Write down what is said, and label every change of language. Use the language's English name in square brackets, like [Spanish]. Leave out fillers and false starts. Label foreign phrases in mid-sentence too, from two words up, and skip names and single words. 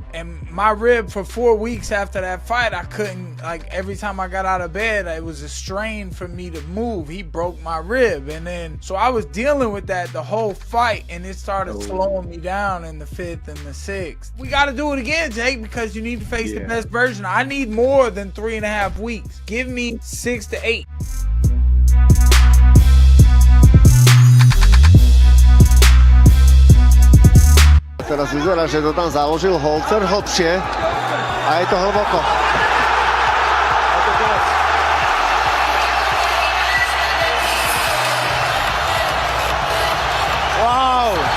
[English] And my rib for 4 weeks after that fight, I couldn't, like, every time I got out of bed, it was a strain for me to move. He broke my rib, and then so I was dealing with that the whole fight, and it started slowing me down in the 5th and the 6th. We got to do it again, Jake, because you need to face the best version. I need more than 3.5 weeks. Give me 6 to 8. [Slovak] Teraz vyzerá, že to tam založil Holzer hlbšie a je to hlboko. [English] Wow!